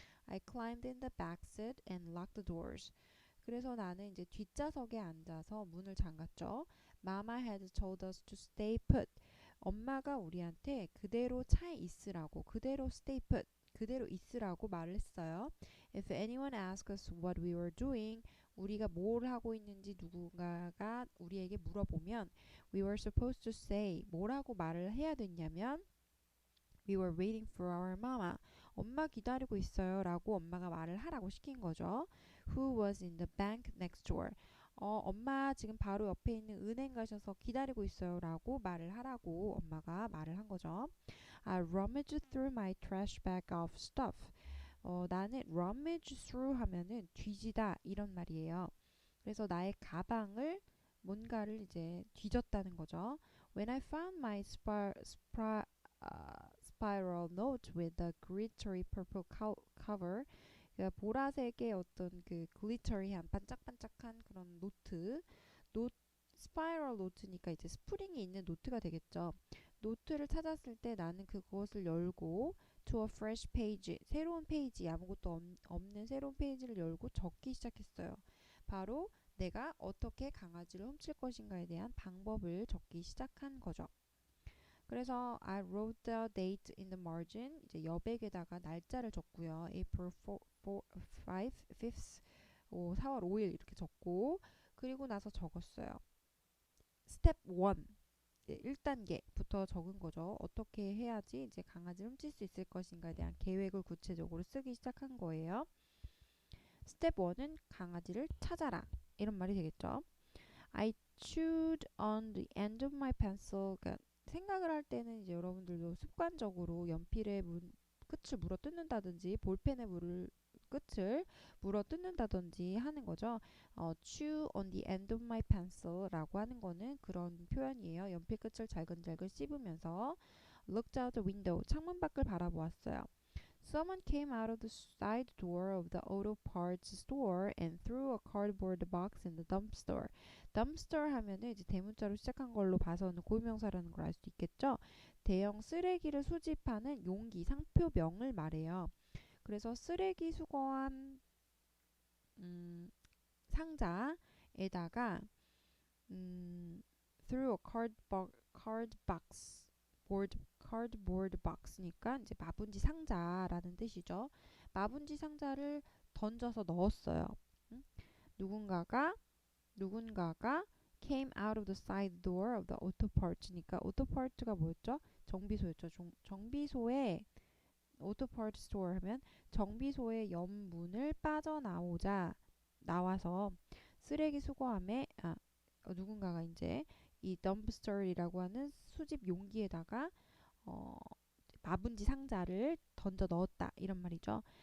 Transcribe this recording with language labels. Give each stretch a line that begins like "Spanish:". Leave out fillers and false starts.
English: I climbed in the back seat and locked the doors.
Korean: 그래서 나는 이제 뒷좌석에 앉아서 문을 잠갔죠.
English: Mama had told us to stay put.
Korean: 엄마가 우리한테 그대로 차에 있으라고, 그대로
English: stay put,
Korean: 그대로 있으라고 말을 했어요.
English: If anyone asks us what we were doing,
Korean: 우리가 뭘 하고 있는지 누군가가 우리에게 물어보면
English: we were supposed to say
Korean: 뭐라고 말을 해야 됐냐면
English: We were waiting for our mama.
Korean: 엄마 기다리고 있어요. 라고 엄마가 말을 하라고 시킨 거죠.
English: Who was in the bank next door.
Korean: 엄마 지금 바로 옆에 있는 은행 가셔서 기다리고 있어요. 라고 말을 하라고 엄마가 말을 한 거죠.
English: I rummaged through my trash bag of stuff.
Korean: 나는
English: rummage through
Korean: 하면은 뒤지다 이런 말이에요. 그래서 나의 가방을 뭔가를 이제 뒤졌다는 거죠.
English: When I found my spiral note with a glittery purple cover,
Korean: 그러니까 보라색의 어떤 그 글리터리한 반짝반짝한 그런 스파이럴 노트니까 이제 스프링이 있는 노트가 되겠죠. 노트를 찾았을 때 나는 그것을 열고
English: to a fresh page,
Korean: 새로운 페이지, 아무것도 없는 새로운 페이지를 열고 적기 시작했어요. 바로 내가 어떻게 강아지를 훔칠 것인가에 대한 방법을 적기 시작한 거죠. 그래서
English: I wrote the date in the margin.
Korean: 이제 여백에다가 날짜를 적고요.
English: April 4, 5th,
Korean: 4월 5일 이렇게 적고 그리고 나서 적었어요. 스텝 1. 1단계부터 적은 거죠. 어떻게 해야지 이제 강아지를 훔칠 수 있을 것인가에 대한 계획을 구체적으로 쓰기 시작한 거예요. 스텝 1은 강아지를 찾아라. 이런 말이 되겠죠.
English: I chewed on the end of my pencil.
Korean: 그러니까 생각을 할 때는 이제 여러분들도 습관적으로 연필의 끝을 물어 뜯는다든지 볼펜의 끝을 물어 뜯는다든지 하는 거죠.
English: chew on the end of my pencil
Korean: 라고 하는 거는 그런 표현이에요. 연필 끝을 잘근잘근 씹으면서
English: looked out the window,
Korean: 창문 밖을 바라보았어요.
English: Someone came out of the side door of the auto parts store and threw a cardboard box in the dumpster. dumpster
Korean: 하면은 이제 대문자로 시작한 걸로 봐서는 고유명사라는 걸 알 수 있겠죠. 대형 쓰레기를 수집하는 용기, 상표명을 말해요. 그래서 쓰레기 수거함 상자에다가
English: through a cardboard box
Korean: 니까 이제 마분지 상자라는 뜻이죠. 마분지 상자를 던져서 넣었어요. 음? 누군가가 누군가가
English: came out of the side door of the auto parts니까 auto part가
Korean: 뭐였죠? 정비소였죠. 정비소에
English: auto part store
Korean: 하면 정비소의 옆문을 빠져나오자 나와서 쓰레기 수거함에 누군가가 이제 이 덤프스터이라고 하는 수집 용기에다가 어, 마분지 상자를 던져 넣었다 이런 말이죠.